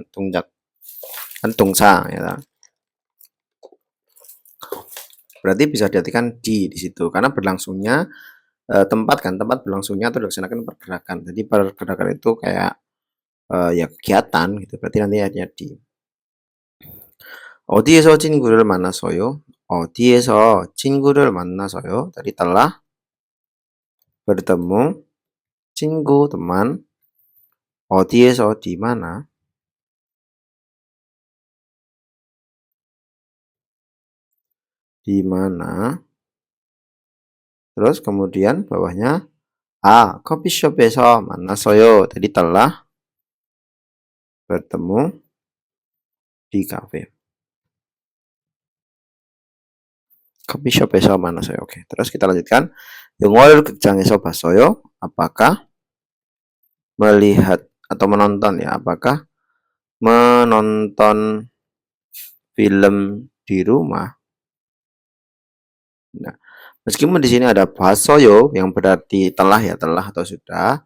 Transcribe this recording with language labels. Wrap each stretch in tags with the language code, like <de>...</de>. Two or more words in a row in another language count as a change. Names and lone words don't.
<id>Tungjak kan tungsa ya. Berarti bisa diartikan di situ karena berlangsungnya tempat berlangsungnya atau dilaksanakan pergerakan. Jadi pergerakan itu kayak ya kegiatan gitu. Berarti nanti artinya di.</id> <ko>어디에서 친구를 만났어요? 어디에서 친구를 만나서요?</ko> <id>Tadi telah bertemu 친구 teman. 어디에서 di mana? Di mana? Terus kemudian bawahnya</id> <ko>커피숍에서 만났어요.</ko> <id>Tadi telah bertemu di kafe.</id> <ko>커피숍에서 만났어요.</ko> <id>Oke, terus kita lanjutkan.</id> <ko>영화를 극장에서 봤어요.</ko> <id>Apakah melihat atau menonton ya? Apakah menonton film di rumah? Nah, meskipun di sini ada basoyo yang berarti telah ya, telah atau sudah.</id>